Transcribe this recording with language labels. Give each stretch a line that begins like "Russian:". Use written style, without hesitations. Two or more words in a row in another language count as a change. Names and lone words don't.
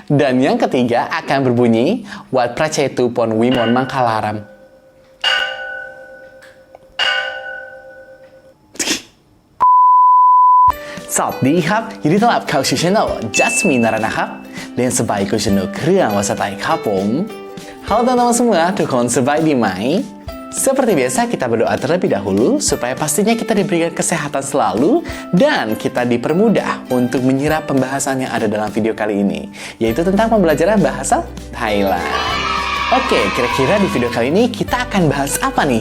Indonesian: Dan yang ketiga akan berbunyi Wat pracetu pon wimon mangkalaram.
Thai: Sawadeeครับยินดีต้อนรับเข้าสู่ช่อง Jasmine Narana ครับเรียนสบายกุศลเครื่องภาษาไทยครับผม
Indonesian: Halo teman-teman semua,
Thai: ทุกคนสบายดีไหม
Indonesian: Seperti biasa kita berdoa terlebih dahulu supaya pastinya kita diberikan kesehatan selalu dan kita dipermudah untuk menyerap pembahasan yang ada dalam video kali ini, yaitu tentang pembelajaran bahasa Thailand. Oke, kira-kira di video kali ini kita akan bahas apa nih?